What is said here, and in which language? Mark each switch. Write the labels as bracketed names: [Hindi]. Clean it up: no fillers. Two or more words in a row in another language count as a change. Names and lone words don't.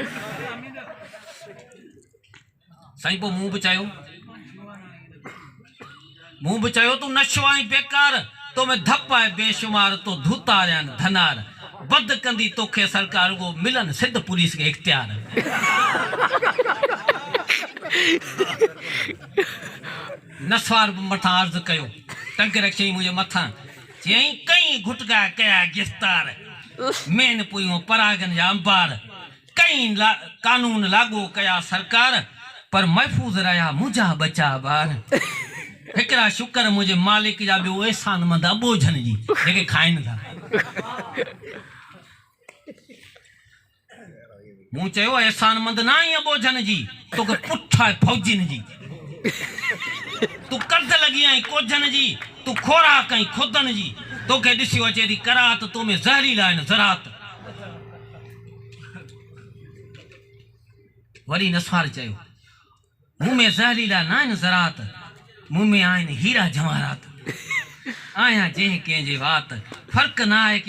[Sindhi] साईं पोइ मूं बि चयो तूं नशो आहीं बेकार तो में धप आहे बेशुमार तो धूतार आहिनि धनार बद कंदी तोखे सरकार को मिलन सिद्ध पुलिस के इख्तियार नसवार मथां अर्ज़ कयो टंग रखी मुझे मथां चई कई घुटका कया गिरफ्तार मेन पुयो परागन जा अंबार कई कानून लागू कया सरकार पर महफूज रहा मुझा बचा बार हिकड़ा शुक्र मुझे मालिक जा बि एहसान मंद अबोझन जी जेके खाइन था मूं चयो एहसान मंद ना ही अबोझन जी तोखे पुठा फौजिन जी तू कर्द लगी आई कोझन जी तू खोरा कई खुदन जी तोखे ॾिसियो अचे थी करात तो में ज़हरीला आहिनि ज़रात वरी नसवार चयो मुंह में ज़हरीला न आहिनि ज़रात मुंह में आहिनि हीरा जवाहरात आहियां जंहिं कंहिंजे वात फ़र्क़ु न आहे